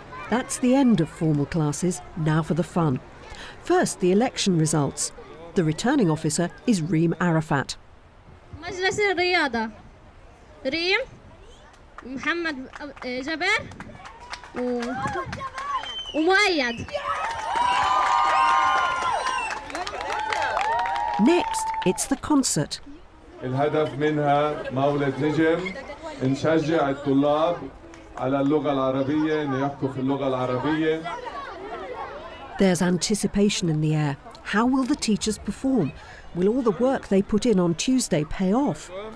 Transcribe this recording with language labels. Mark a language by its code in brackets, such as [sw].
[en] That's the end of formal classes. Now for the fun. First, the election results. The returning officer is Reem Arafat. [ar] مجلس الرياضة ريم محمد جبر ومؤيد. [en] Next, it's the concert. [ar] الهدف منها مولد نجم نشجع الطلاب على اللغة العربية إنه يحكوا في اللغة العربية. [en] There's anticipation in the air. How will the teachers perform? Will all the work they put in on Tuesday pay off?